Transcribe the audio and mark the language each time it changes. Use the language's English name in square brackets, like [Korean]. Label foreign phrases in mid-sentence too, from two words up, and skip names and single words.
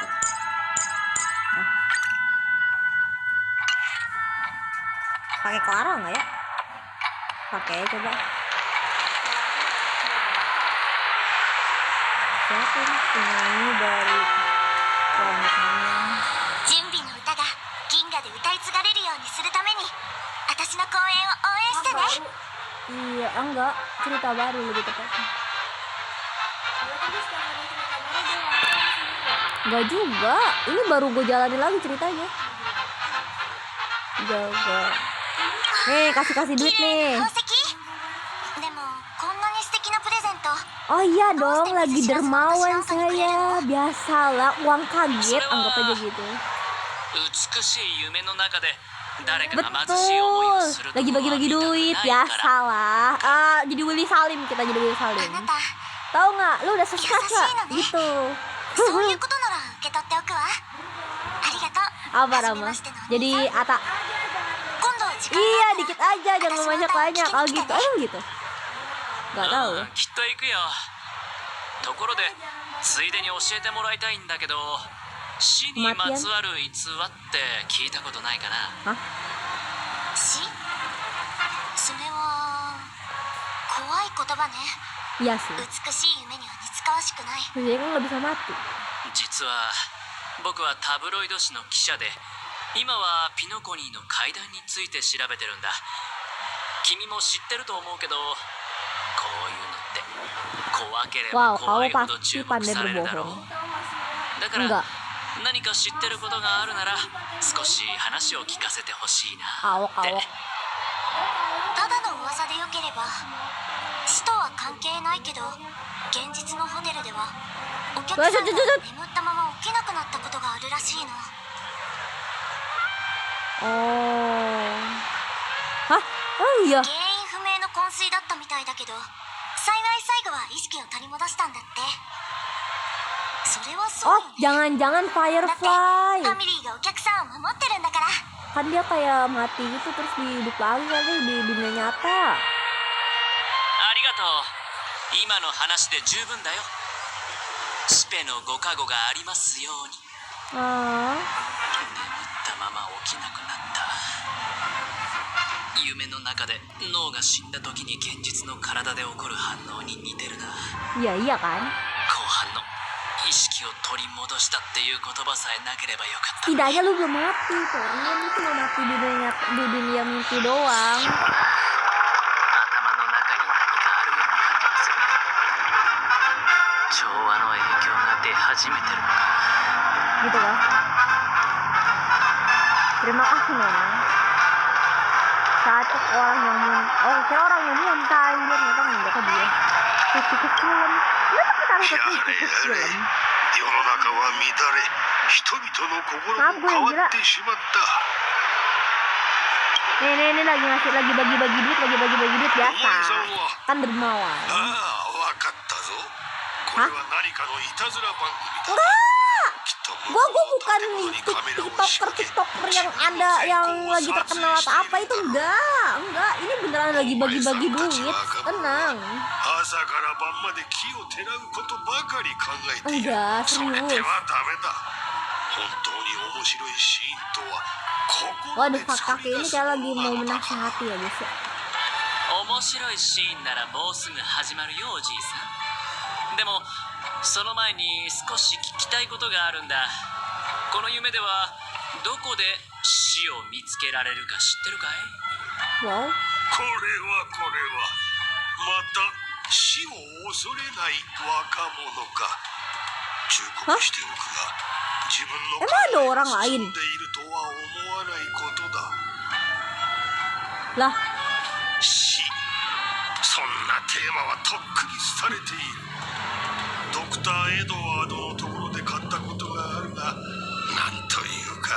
[Indonesian] Nah. Pakai Clara nggak ya? Pakai coba. Siapa ini penyanyi dari Planet Mania? [Japanese] 準備の歌が銀河で歌い継がれるようにするために私の公演を応援してね。 [Indonesian] Iya, enggak, cerita baru lebih tepatnya. Enggak juga, ini baru gue jalanin lagi ceritanya. Jaga. Nih, kasih duit [Japanese] 綺麗 [Indonesian] nih. [Japanese] な宝石。でもこんなに素敵なプレゼント。 [Indonesian] Oh iya dong, lagi dermawan saya. Biasalah, uang kaget, anggap aja gitu. [Japanese] 美しい夢の中で誰かが貧しい思いを [Indonesian] Betul. [Japanese] するとこ [Indonesian] Lagi bagi-bagi [Japanese] ろは見 [Indonesian] duit [Japanese] たくないか [Indonesian] biasa [Japanese] ら [Indonesian] lah. Jadi Willy Salim, kita jadi Willy [Japanese] あ [Indonesian] Salim. [Japanese] なた [Indonesian] Tahu nggak? Lu udah sukses nggak? [Japanese] 優しいのね。 [Indonesian] Gitu. [Japanese] そういうことなら受け取っておくわ。ありがとう。 [Indonesian] Apa [Japanese] 初め [Indonesian] Rama? [Japanese] ましてのお兄 [Indonesian] Jadi [Japanese] さん。 [Indonesian] Ata. [Japanese] 今度時間 [Indonesian] Iya [Japanese] があった [Indonesian] dikit [Japanese] ら [Indonesian] aja, jangan banyak-banyak. Oh gitu, emang gitu. Gak tahu. [Japanese] うんきっと行くよ。ところでついでに教えてもらいたいんだけど、死にまつわる逸話って聞いたことないかな。 Hah? 死それは怖い言葉ね。 [Indonesian] Iya sih. [Japanese] 美しい夢には似つかわしくない。 [Indonesian] Dia kan nggak bisa mati. [Japanese] 実は僕はタブロイド紙の記者で、今はピノコニーの階段について調べてるんだ。君も知ってると思うけど、こういうのって怖ければ Wow, 怖 [Indonesian] kamu [Japanese] いほど [Indonesian] pasti [Japanese] 注目 [Indonesian] pandai [Japanese] されるだろう。 [Indonesian] berbohong. [Japanese] だか [Indonesian] Enggak. [Japanese] ら何か知ってることがあるなら少し話を聞かせてほしいな [Indonesian] Awok [Japanese] って。 [Indonesian] awok. [Japanese] ただの噂でよければ、死とは関係ないけど、現実のホテルではお客さんが眠ったまま起きなくなったことがあるらしいの。 Oh. [Indonesian] Hah? Oh iya. [Japanese] 原因不明の昏睡だったみたいだけど、幸い最後は意識を取り戻したんだって。それはそう Oh, よね。 [Indonesian] jangan-jangan [Japanese] だってフ [Indonesian] Firefly. [Japanese] ァミリーがお客さんを守ってるんだから。 [Indonesian] Kan dia kayak mati gitu terus hidup lagi kali di dunia nyata. [Japanese] ありがとう。今の話で十分だよ。スペのご加護がありますように。 Ah. 眠ったまま起きなくなった。夢の中で脳が死んだ時に現実の体で起こる反応に似てるな。 [Indonesian] Iya kan? [Japanese] 後半の意識を取り戻したっていう言葉さえなければよかった。 [Indonesian] Setidaknya lu belum mati tuh. Ini cuma mati di dunia mimpi doang. [Japanese] 頭の中に何かあるような感じがする。調和の影響が出始めてるのか。 [Indonesian] Gitu kan? Terima kasih Nona. Cacok orang yang oh kira orang yang muntah anjir ternyata enggak ke dia. Kecil-kecilan. Kenapa kita harus kecil-kecilan? [Japanese] 世の中は乱れ、人々の心も変わってしまった。 [Indonesian] Nih lagi bagi-bagi duit biasa. Kan dermawan. [Japanese] ああ、わかったぞ。これは何かのいたずら番組だ。 [Indonesian] Gua bukan tiktoker yang ada yang lagi terkenal atau apa itu enggak ini beneran lagi bagi-bagi duit tenang [Japanese] 朝から晩まで木をてらうことばかり考えている。 [Indonesian] enggak [Japanese] それでは [Indonesian] serius [Japanese] ダメだ。本当に面白いシーンとは心 [Indonesian] waduh [Japanese] で [Indonesian] Kak [Japanese] 作 [Indonesian] kakek [Japanese] り [Indonesian] ini [Japanese] 出す [Indonesian] kayak [Japanese] も [Indonesian] lagi [Japanese] の [Indonesian] mau [Japanese] なのだ。 [Indonesian] menasihati ya guys ya [Japanese] 面白いシーンならもうすぐ始まるよおじいさん。でもその前に少し聞きたいことがあるんだ。この夢ではどこで死を見つけられるか知ってるかい？ wow これはまた死を恐れない若者か。忠告しておくが、自分の [Indonesian] emang ada orang [Japanese] 考え [Indonesian] lain [Japanese] を進んでいるとは思わないことだ。 [Indonesian] lah [Japanese] 死、そんなテーマはとっくに廃れている。ドクター・エドワードのところで買ったことがあるが、なんというか